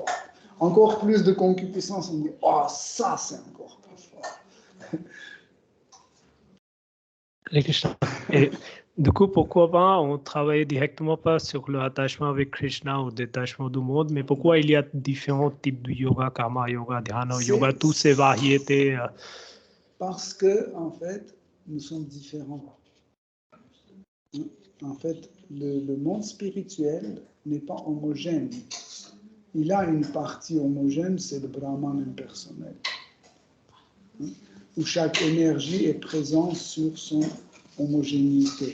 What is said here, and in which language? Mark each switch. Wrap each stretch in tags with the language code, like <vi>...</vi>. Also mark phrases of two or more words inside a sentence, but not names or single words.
<fr>Encore plus de concupiscence, on dit « Oh, ça c'est encore plus fort ». Et du coup, pourquoi pas on travaille directement pas sur l'attachement avec Krishna ou détachement du monde, mais pourquoi il y a différents types de yoga, karma yoga, dhyana yoga, toutes ces variétés? Parce que, en fait, nous sommes différents. En fait, le monde spirituel n'est pas homogène. Il a une partie homogène, c'est le Brahman impersonnel, où chaque énergie est présente sur son homogénéité.</fr>